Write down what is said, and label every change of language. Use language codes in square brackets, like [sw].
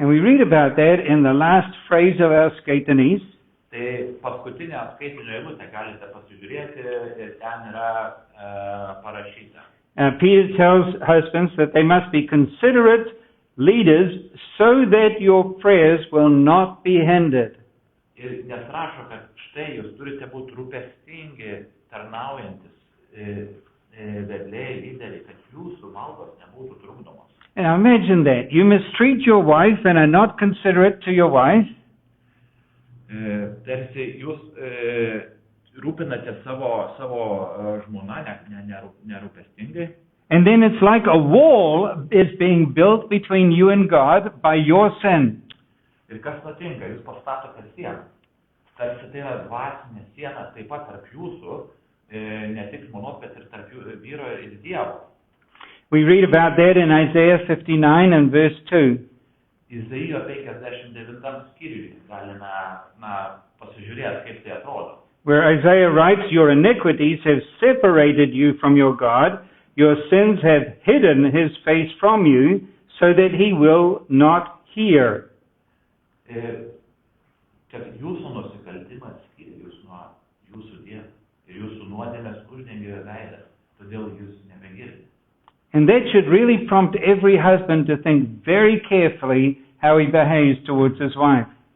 [en] And we read about that in the last phrase of our skaitinys. [lt] Tai paskutinę skaitinio eilutę galite pasižiūrėti ir ten yra parašyta. [en] Peter tells husbands that they must be considerate leaders so that your prayers will not be hindered. [lt] Ir nes rašo, kad štai jūs turite būti rūpestingi, tarnaujantis vedliai, lyderiai, kad jūsų maldos nebūtų trukdomos. [en] And now imagine that. You mistreat your wife and are not considerate to your wife. [lt] Tarsi jūs rūpinate savo žmona nerūpestingai. [en] And then it's like a wall is being built between you and God by your sin. [lt] Ir kas nutinka, jūs pastatote sieną. Tarsi tai yra dvasinė siena taip pat tarp jūsų, ne tik žmonos, bet ir tarp vyro ir Dievo. [en] We read about that in Isaiah 59 and verse 2. [lt] Izaijo 59 skyriui galime pasižiūrėti, kaip tai atrodo. [en] Where Isaiah writes, your iniquities have separated you from your God, your sins have hidden his face from you, so that he will not hear. [lt] Kad jūsų nusikaltimas skiria jūs nuo jūsų Dievo ir jūsų nuodėmės uždengia veidą, todėl jūs nebegirdite. [en] And that should really prompt every husband to think very carefully how he behaves towards his wife.